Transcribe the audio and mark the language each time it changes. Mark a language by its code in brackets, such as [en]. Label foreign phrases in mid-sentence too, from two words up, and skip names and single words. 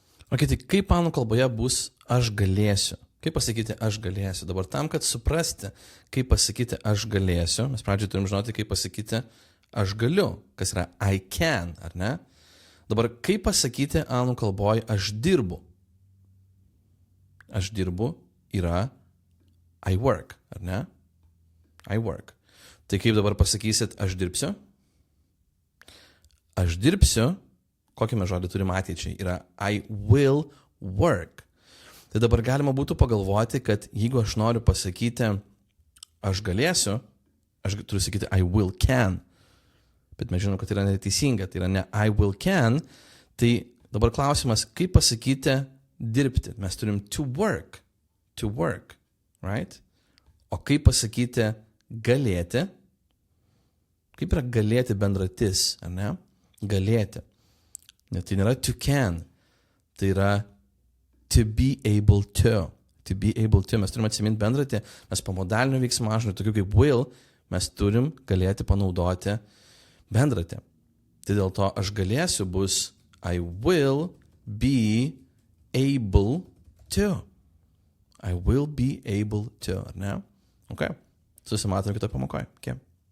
[lt] Ok, tai kaip anglų kalboje bus aš galėsiu? Kaip pasakyti aš galėsiu? Dabar tam, kad suprasti, kaip pasakyti aš galėsiu, mes pradžioje turim žinoti, kaip pasakyti aš galiu, kas yra [en] I can, [lt] ar ne? Dabar kaip pasakyti anglų kalboje aš dirbu? Aš dirbu yra [en] I work, [lt] ar ne? [en] I work. [lt] Tai kaip dabar pasakysit aš dirbsiu? Aš dirbsiu, kokį mes žodį turim ateičiai, yra [en] I will work. [lt] Tai dabar galima būtų pagalvoti, kad jeigu aš noriu pasakyti aš galėsiu, aš turiu sakyti [en] I will can. [lt] Bet mes žinom, kad tai yra neteisinga, tai yra ne [en] I will can. [lt] Tai dabar klausimas, kaip pasakyti dirbti? Mes turim [en] to work, right? [lt] O kaip pasakyti galėti? Kaip yra galėti bendratis, ar ne? Galėti. Net tai nėra [en] to can, [lt] tai yra [en] to be able to. To be able to. [lt] Mes turim atsiminti bendratį, mes po modalinių veiksmažodžių, tokių kaip will, mes turim galėti panaudoti bendratį. Tai dėl to aš galėsiu bus [en] I will be able to. I will be able to, [lt] ar ne? Ok. Susimatom kitą pamokoje. Okay.